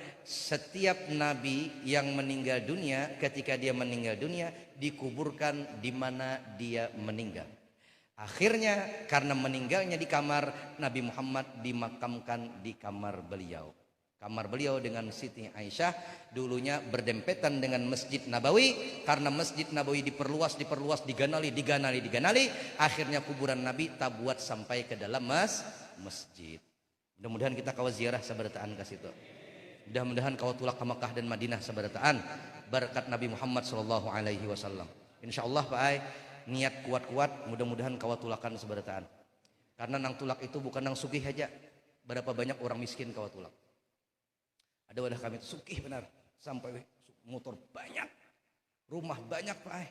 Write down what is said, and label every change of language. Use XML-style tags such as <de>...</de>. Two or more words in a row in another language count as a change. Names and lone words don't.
<id>Setiap nabi yang meninggal dunia, ketika dia meninggal dunia dikuburkan di mana dia meninggal. Akhirnya karena meninggalnya di kamar, Nabi Muhammad dimakamkan di kamar beliau. Kamar beliau dengan Siti Aisyah dulunya berdempetan dengan Masjid Nabawi. Karena Masjid Nabawi diperluas, diganali.</id> <bjn>Akhirnya kuburan Nabi tabuat sampai ke dalam masjid. Mudah-mudahan kita kawa ziarah sabarataan ke situ. Mudah-mudahan kau tulak ke Mekah dan Madinah sabarataan berkat Nabi Muhammad</bjn> <ar>صلى الله عليه وسلم.</ar> <bjn>Insyaallah Pak Ai, niat kuat-kuat, mudah-mudahan kau tulakan sabarataan. Karena nang tulak itu bukan nang sugih aja. Berapa banyak orang miskin kau tulak. Ada wadah kami itu sugih benar, sampai motor banyak, rumah banyak Pak Ai.</bjn>